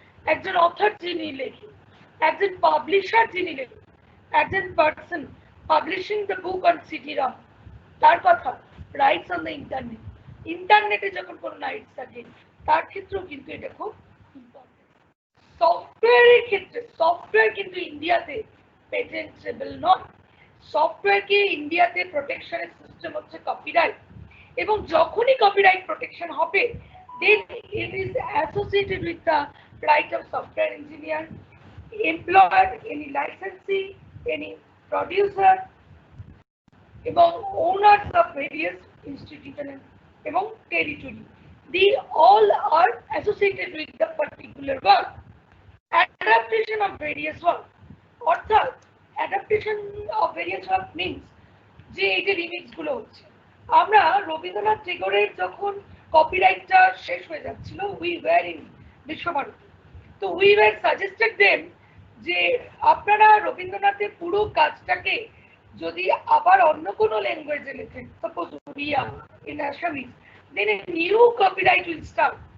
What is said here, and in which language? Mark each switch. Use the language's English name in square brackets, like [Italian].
[Bangla] একজন অথর যিনি লেখেন, একজন পাবলিশার যিনি লেখেন, একজন person publishing the book on সিডি-রম, তার কথা। রাইটস অন দ্য ইন্টারনেট, ইন্টারনেটে যখন কোনো রাইটস থাকে, তার ক্ষেত্রেও কিন্তু এটা খুব ইম্পর্টেন্ট। সফটওয়্যারের ক্ষেত্রে, সফটওয়্যার কিন্তু ইন্ডিয়াতে পেটেন্টেবল নয়। সফটওয়্যারকে ইন্ডিয়াতে প্রোটেকশনের সিস্টেম হচ্ছে কপিরাইট, এবং যখনই কপিরাইট প্রোটেকশন হবে, [English] then it is associated with the right of software engineer, employer, any licensee, any producer, এবং owners of various institutions এবং territory. They all are associated with the particular work. Adaptation of various work, [Bangla] অর্থাৎ adaptation of various work means যে এই যে remix গুলো হচ্ছে, আমরা রবীন্দ্রনাথ টেগোরের যখন কপিরাইটটা শেষ হয়ে যাচ্ছিল, [English] we were in Visva Bharati, তো we were suggested them [Bangla] যে আপনারা রবীন্দ্রনাথের পুরো কাজটাকে যদি আবার অন্য কোনো ল্যাঙ্গুয়েজে লেখেন, suppose Oriya, in Assamese, [English] Then a new copyright will start.